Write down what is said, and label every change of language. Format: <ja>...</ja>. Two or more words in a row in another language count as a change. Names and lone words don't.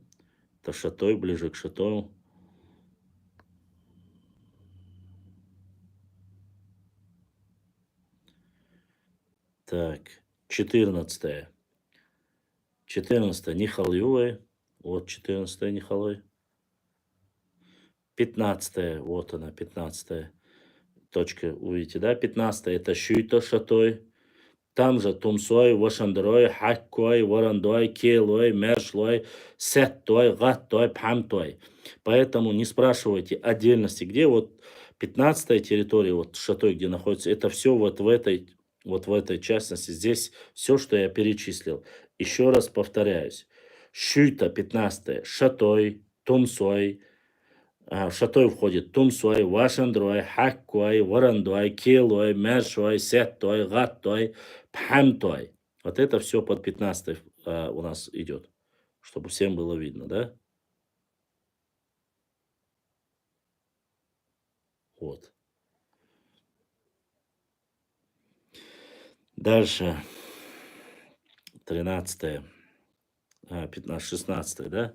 <ru>Это Шатой, ближе к Шатою. Так, 14. 14 Нихалюэ. Вот 14 Нихалой. 15 вот она, 15 точка, увидите, да? 15 это Шюйто Шатой. Там же Тумсой, Вашандрой, Хаккой, Варандой, Келой, Мершлой, Сеттой, Гаттой, Пхамтой. Поэтому не спрашивайте отдельности, где вот 15 территория, вот Шатой, где находится, это все вот в этой частности. Здесь все, что я перечислил. Еще раз повторяюсь. Шюйта 15, Шатой, Тумсой. В Шатой входит Тумсой, Вашандрой, Хаккой, Варандой, Келой, Мершой, Сеттой, Гаттой, Пхамтой. Вот это все под 15 у нас идет, чтобы всем было видно, да? Вот. Дальше. 13, 15, 16, да?</ru>